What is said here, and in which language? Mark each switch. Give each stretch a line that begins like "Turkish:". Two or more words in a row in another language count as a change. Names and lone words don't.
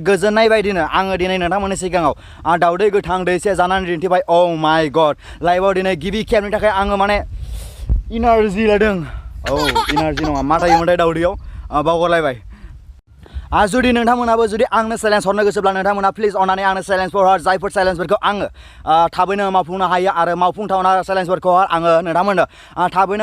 Bodo: गोजोननाय बायदिनो आङो दिनै नोंथांमोननि सिगाङाव दावदै गोथां दैसे जानानै दिन्थिबाय
English: oh my god
Bodo: लाइफआव दिनै गिबि खेबनि थाखाय आङो माने इनार्जि लादों इनार्जि नङा मा थायोमोनथाय दावदैयाव बावगारलायबाय जुदि नोंथांमोनाबो जुदि आंनो चेलेन्ज हरनो गोसोब्ला नोंथांमोना प्लिज अननानै आंनो चेलेन्जफोर हर जायफोर चेलेन्जफोरखौ आङो थाबैनो मावफुंनो हायो आरो मावफुंथावना चेलेन्जफोरखौ आङो नोंथांमोननो थाबैनो